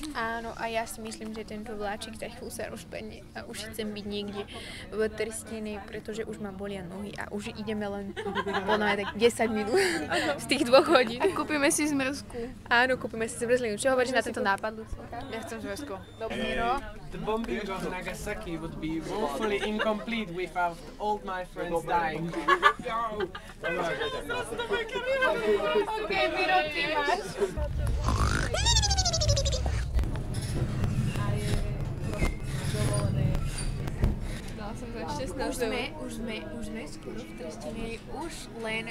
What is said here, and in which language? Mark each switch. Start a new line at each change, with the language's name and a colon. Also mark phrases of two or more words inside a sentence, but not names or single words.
Slovak: Áno, a ja si myslím, že tento vláčik za chvíľu sa rozbehne a už chcem byť niekde v Trstenej, pretože už ma bolia nohy a už ideme len tak 10 minút z tých 2 hodín. A kúpime si zmrzku. Áno, kúpime si zmrzlinu. Čo hovoríš na tento nápad, Lucia? Ja chcem zväzku. Miro?
English: The bombing of Nagasaki would be woefully incomplete without all my friends dying.
Slovak: OK, Miro, ty máš. Už sme skoro v Trstenej, už len